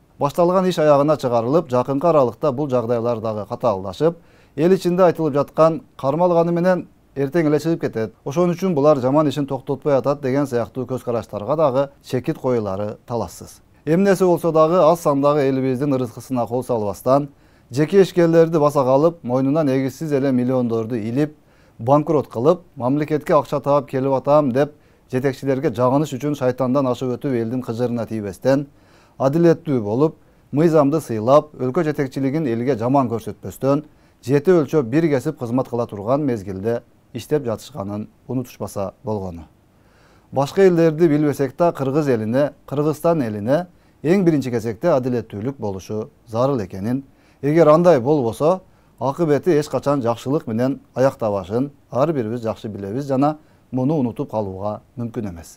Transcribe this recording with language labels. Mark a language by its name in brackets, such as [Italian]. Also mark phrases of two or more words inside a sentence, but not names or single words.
[Kyrgyz] Башталган иш аягына чыгарылып, жакынкы аралыкта бул жагдайлар дагы катаалдашып, эл ичинде айтылып жаткан кармалганы менен эртең эле чыгып кетет. Ошон үчүн булар жаман ишин токтотпой атат деген сыяктуу көз караштарга дагы чекит коюлары талассыз. Эмнеси болсо дагы аз сандагы элибиздин ырыскысына кол салбастан, жеке ишкерлерди баса калып, мойнуна негизсиз эле миллиондорду илип, bankrot kılıp, mamleketke akça taap kelip atam dep жетекчилерге жагыныш үчүн шайтандан ашып өтүп элдин кыжырына тийбестен, адилеттүү болуп, мыйзамды сыйлап, өлкө жетекчилигин элге жаман көрсөтпөстөн, жети өлчөп бир кесип кызмат кыла турган мезгилде иштеп жатышканын унутушпаса болгону. Башка элдерди билбесек да Кыргыз элине, Кыргызстан элине эң биринчи кезекте адилеттүүлүк болушу зарыл экенин, эгер андай болбосо, акыбети эч качан жакшылык менен аяктабашын ар бирибиз жакшы билебиз жана муну унутуп калууга мүмкүн эмес.